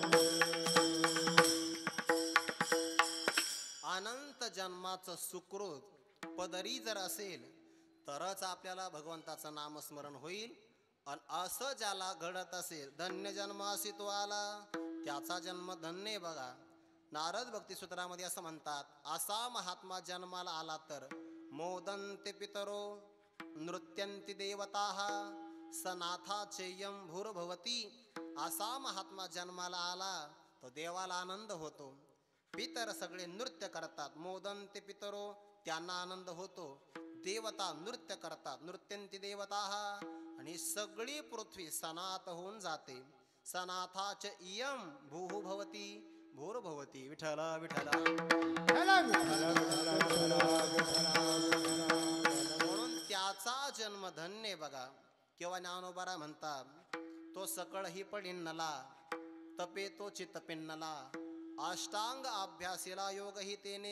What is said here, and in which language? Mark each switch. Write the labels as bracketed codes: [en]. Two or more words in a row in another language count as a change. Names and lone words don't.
[mr] अनंत जन्माचं सुकृत पदरी जर असेल तरच आपल्याला भगवंताचं नामस्मरण होईल. आणि असं ज्याला घडत असेल धन्य जन्म तो आला त्याचा जन्म धन्य. बघा नारद भक्ती सूत्रामध्ये असं म्हणतात, असा महात्मा जन्माला आला तर [sa] मोदन्ते पितरो नृत्यंती देवताः सनाथा चेयम भूर्भवती. [mr] असा महात्मा जन्माला आला तो देवाला आनंद होतो. पितर सगळे नृत्य करतात, [sa] मोदंते पितरो, [mr] त्यांना आनंद होतो. देवता नृत्य करतात, [sa] नृत्यंती देवता, [mr] आणि सगळी पृथ्वी सनात होऊन जाते. [sa] सनाथाच इयम भूः भवती भूर्भवती. [mr] विठ्ठल विठ्ठल. म्हणून त्याचा जन्म धन्य बघा. केव्हा ज्ञानोबारा म्हणतात, तो सकळही पडिन्नला, तपे तो चित्तपिन्नला, अष्टांग अभ्यासीला योग ही तेने.